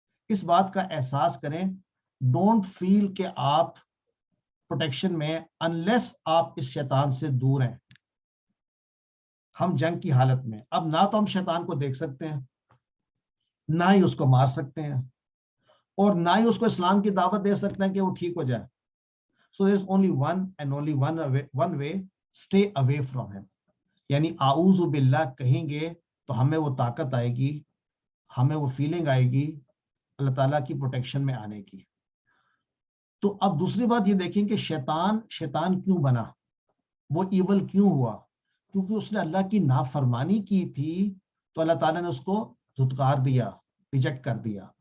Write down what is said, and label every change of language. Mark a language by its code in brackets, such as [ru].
[ur] اس بات کا احساس کریں. [en] don't feel [ur] کہ آپ پروٹیکشن میں انلیس آپ اس شیطان سے دور ہیں. ہم جنگ کی حالت میں. اب نہ تو ہم شیطان کو دیکھ سکتے ہیں, نہ ہی اس کو مار سکتے ہیں, اور نہ ہی اس کو اسلام کی دعوت دے سکتے ہیں کہ وہ ٹھیک ہو جائے. [en] So there is only one way, stay away from him. [ur] یعنی اعوذ باللہ کہیں گے تو ہمیں وہ طاقت آئے گی, ہمیں وہ فیلنگ آئے گی اللہ تعالیٰ کی پروٹیکشن میں آنے کی. تو اب دوسری بات یہ دیکھیں کہ شیطان کیوں بنا, وہ ایول کیوں ہوا؟ کیونکہ اس نے اللہ کی نافرمانی کی تھی, تو اللہ تعالیٰ نے اس کو دھتکار دیا, ریجیکٹ کر دیا.